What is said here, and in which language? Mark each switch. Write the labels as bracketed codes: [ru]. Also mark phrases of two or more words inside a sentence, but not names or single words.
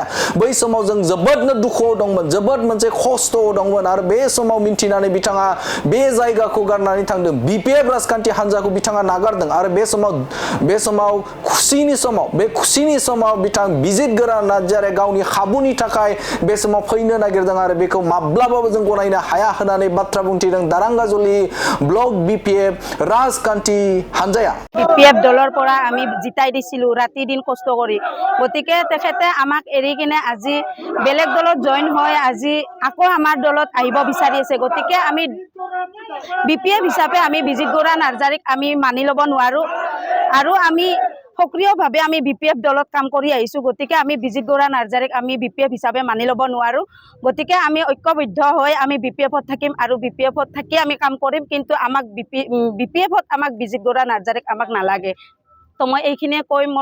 [brx] बै समाव जों जोबोदनो दुखुआव दंमोन जोबोद मोनसे खस्थ'आव दंमोन आरो बे समाव मिन्थिनानै बिथाङा बे जायगाखौ गारनानै थांदों बीपीएफ राजखान्थि हान्जाखौ बिथाङा नागारदों आरो बे समाव खुसि खुसिनि समाव बिथां बिजित गोरा नार्जारिया गावनि खाबुनि थाखाय बे समाव फैनो नागिरदों आरो बेखौ माब्लाबाबो जों गनायनो हाया होननानै बाथ्रा बुंथिदों दारांगाजुलि ब्लक बिपिएफ राजखान्थि हानजाया [as] বিপিএফ দলৰ পৰা আমি জিতাই দিছিলোঁ ৰাতি দিন কষ্ট কৰি গতিকে তেখেতে আমাক এৰি কিনে আজি বেলেগ দলত জইন হৈ আজি আকৌ আমাৰ দলত আহিব বিচাৰি আছে গতিকে আমি বিপিএফ হিচাপে আমি বিজিত গৌৰা নাৰ্জাৰীক আমি মানি ল'ব নোৱাৰো আৰু আমি সক্ৰিয়ভাৱে আমি বিপিএফ দলত কাম কৰি আহিছোঁ গতিকে আমি বিজিত গৌৰা নাৰ্জাৰীক আমি বিপিএফ হিচাপে মানি ল'ব নোৱাৰো গতিকে আমি ঐক্যবদ্ধ হৈ আমি বিপিএফত থাকিম আৰু বিপিএফত থাকি আমি কাম কৰিম কিন্তু আমাক বিপিএফত আমাক বিজিত গৌৰা নাৰ্জাৰীক আমাক নালাগে তো মই এইখিনিয়ে কৈ মোৰ